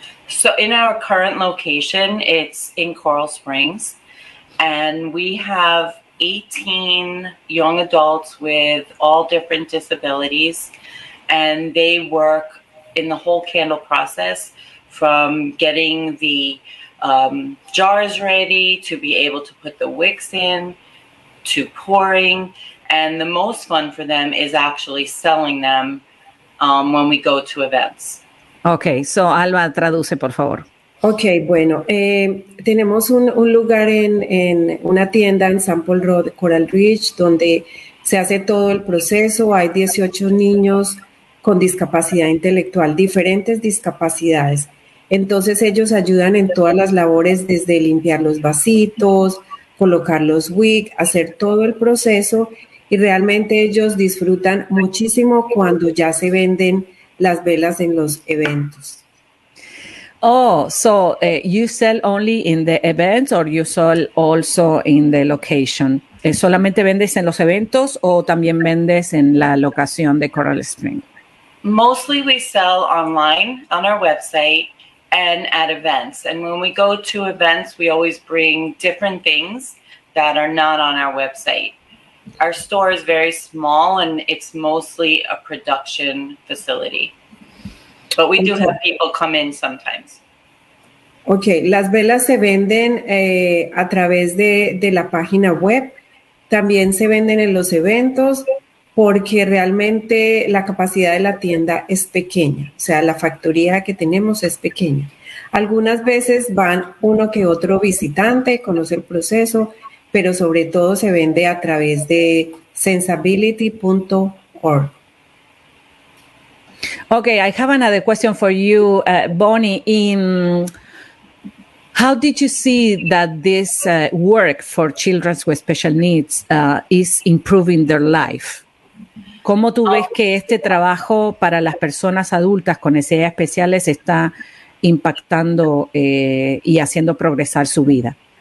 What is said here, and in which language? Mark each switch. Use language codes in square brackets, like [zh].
[en] So in our current location, it's in Coral Springs, and we have 18 young adults with all different disabilities, and they work in the whole candle process from getting the jars ready to be able to put the wicks in to pouring, and the most fun for them is actually selling them when we go to events. [es] Okay, so Alba, traduce, por favor. Okay, bueno, tenemos un lugar en una tienda en San Paul Road, Coral Ridge, donde se hace todo el proceso. Hay 18 niños con discapacidad intelectual, diferentes discapacidades. Entonces ellos ayudan en todas las labores, desde limpiar los vasitos, colocar los wig, hacer todo el proceso, y realmente ellos disfrutan muchísimo cuando ya se venden las velas en los eventos. [en] Oh, so you sell only in the events or you sell also in the location? [es] ¿Solamente vendes en los eventos o también vendes en la locación de Coral Spring? [en] Mostly we sell online on our website and at events. And when we go to events, we always bring different things that are not on our website. Our store is very small and it's mostly a production facility. But we do have people come in sometimes. [es] Okay, las velas se venden a través de la página web. También se venden en los eventos porque realmente la capacidad de la tienda es pequeña. O sea, la factoría que tenemos es pequeña. Algunas veces van uno que otro visitante, conoce el proceso, pero sobre todo se vende a través de sensibility.org. [en] Okay, I have another question for you, Bonnie. How did you see that this work for children with special needs is improving their life? [es] ¿Cómo tú ves que este trabajo para las personas adultas con necesidades especiales está impactando y haciendo progresar su vida?